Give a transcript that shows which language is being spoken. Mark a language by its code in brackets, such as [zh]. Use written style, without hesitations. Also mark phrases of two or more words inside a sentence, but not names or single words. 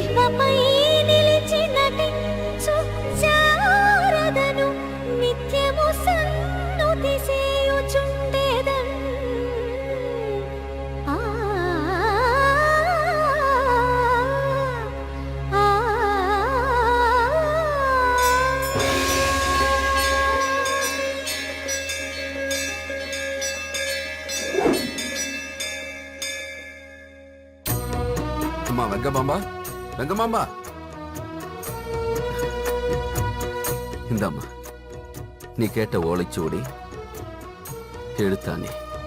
[te] నీపై నిలిచి నటించు శారదను నిత్యము సన్నుతి చేయుచుండేదన్. ఆ ఆ [ta] அம்மா வெங்கமாம்பா, வெங்கமாம்பா, இந்தாம்மா நீ கேட்ட ஓலைச்சுவடி எழுத்தானே.